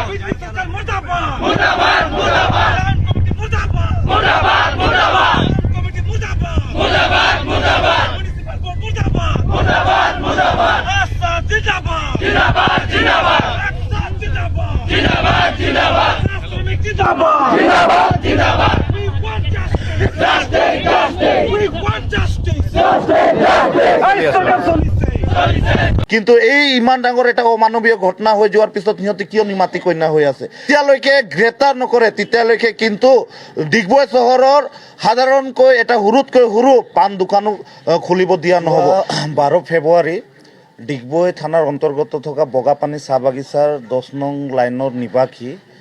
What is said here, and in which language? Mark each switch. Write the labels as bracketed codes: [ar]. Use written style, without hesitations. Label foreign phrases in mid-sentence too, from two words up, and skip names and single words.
[hi] बिजली सरकार मुर्दाबाद, मुर्दाबाद, मुर्दाबाद। कमेटी मुर्दाबाद, मुर्दाबाद, मुर्दाबाद। कमेटी मुर्दाबाद, मुर्दाबाद, मुर्दाबाद। म्युनिसिपल बोर्ड मुर्दाबाद, मुर्दाबाद, मुर्दाबाद। आस्था जिंदाबाद, जिंदाबाद, जिंदाबाद। आस्था जिंदाबाद, जिंदाबाद, जिंदाबाद। श्रमिक जिंदाबाद, जिंदाबाद, जिंदाबाद। [en] We want justice, justice, justice. We want justice, justice, justice. [as] কিন্তু এই ইমান ডাঙৰ এটা অমানৱীয় ঘটনা হৈ যোৱাৰ পিছত সিহঁতে কিয় নিমাতি কন্যা হৈ আছে তেতিয়ালৈকে গ্ৰেপ্তাৰ নকৰে তেতিয়ালৈকে কিন্তু ডিগবৈ চহৰৰ সাধাৰণকৈ এটা সৰুতকৈ সৰু পাণ দোকানো খুলিব দিয়া নহ'ব 12 ফেব্ৰুৱাৰী ডিগবৈ থানাৰ অন্তৰ্গত থকা বগাপানী চাহ বাগিচাৰ 10 নং লাইনৰ নিবাসী